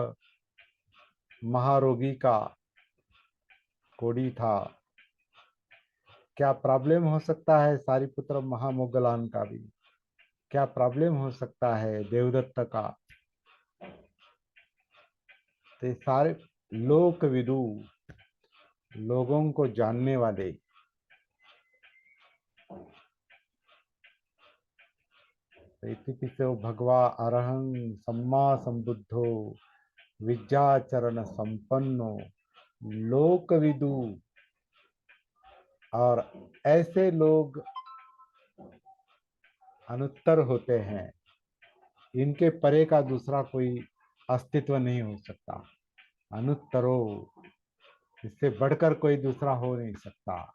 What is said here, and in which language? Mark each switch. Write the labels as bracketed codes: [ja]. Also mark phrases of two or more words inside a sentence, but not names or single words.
[hi] महारोगी का, कोड़ी था, क्या प्रॉब्लम हो सकता है सारीपुत्र महामोगलान का भी, क्या प्रॉब्लम हो सकता है देवदत्त का। तो ये सारे लोकविदु, लोगों को जानने वाले, [pi] इति पिछो भगवा अरहं सम्मा संबुद्धो विद्याचरण संपन्नो लोकविदु। [hi] और ऐसे लोग अनुत्तर होते हैं, इनके परे का दूसरा कोई अस्तित्व नहीं हो सकता। अनुत्तरो, इससे बढ़कर कोई दूसरा हो नहीं सकता।